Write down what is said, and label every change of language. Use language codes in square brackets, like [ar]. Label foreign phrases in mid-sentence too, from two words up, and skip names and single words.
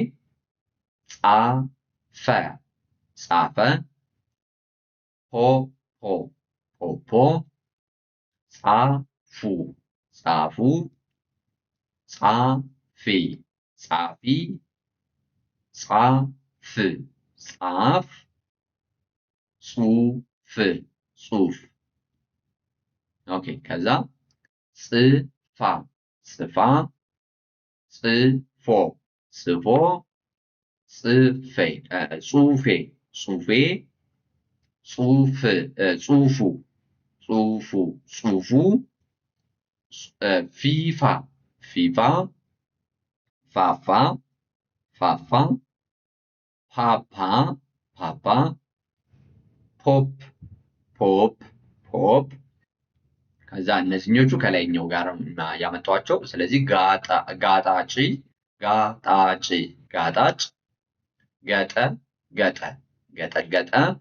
[am] ጻፈ ጻፈ ፖ ፖ ፖፖ ጻፉ ጻፉ ጻፊ ጻፊ ጻፍ ጻፍ ጹፍ ጹፍ። ኦኬ ከዛ ጽፋ ጽፋ ጽፎ ጽፎ ጽፌ ጹፌ ጹፌ ጹፍ ጹፉ ጹፉ ጹፉ ፊፋ ፊፋ ፋፋ ፋፋ ፓፓ ፓፓ ፖፕ ፖፕ ፖፕ። ከዛ እነዚህኞቹ ከላይኛው ጋር ያመጣኋቸው። ስለዚህ ጋጣጭ ጋጣጭ ጋጣጭ ገጠ ገጠ ገጠገጠ